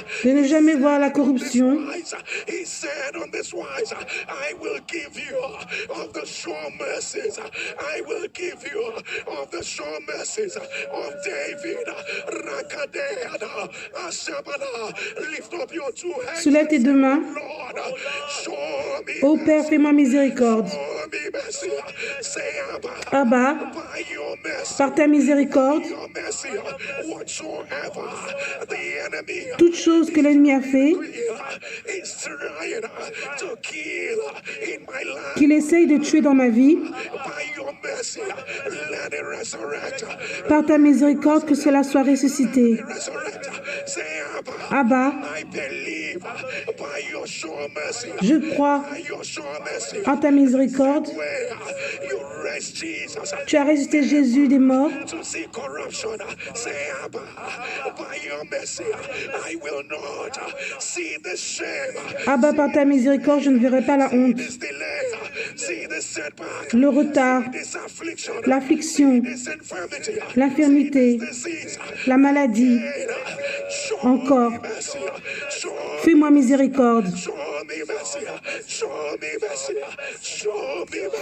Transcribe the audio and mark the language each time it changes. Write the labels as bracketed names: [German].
[French] De ne jamais voir la corruption. [English] He said on this wise, I will give you of the sure mercies. I will give you of the sure mercies of David. Rakadeada, Ashabana. Lift up your two hands. [French] Soulève tes deux mains. [English] Lord, show me [French] Ô Père, fais-moi miséricorde. [English] show me mercy. Say, Abba, [French] Abba, [English] by your mercy, [French] par ta miséricorde, [English] your mercy, whatsoever the enemy [French] toute chose que l'ennemi a fait, [English] is trying to kill in my life, [French] qu'il essaye de tuer dans ma vie, [English] by your mercy, let it resurrect. [French] par ta miséricorde, que cela soit ressuscité. [English] Resurrect. Say, Abba, [French] Abba, [English] I believe by your sure mercy, [French] je crois [English] by your sure mercy, [French] en ta miséricorde. [English] where you raised Jesus [French] Tu as ressuscité Jésus des morts. [English] to see corruption. Say, Abba, by your mercy, I will not see the shame, [French] Abba, par ta miséricorde, je ne verrai pas la honte, [English] this delay, see the setback, [French] le retard, [English] this affliction, [French] l'affliction, [English] this infirmity, [French] l'infirmité, [English] disease. [French] la maladie. [English] Show [French] Encore. [English] me mercy, show [French] Fais-moi miséricorde. [English] me mercy, show me mercy, show me mercy.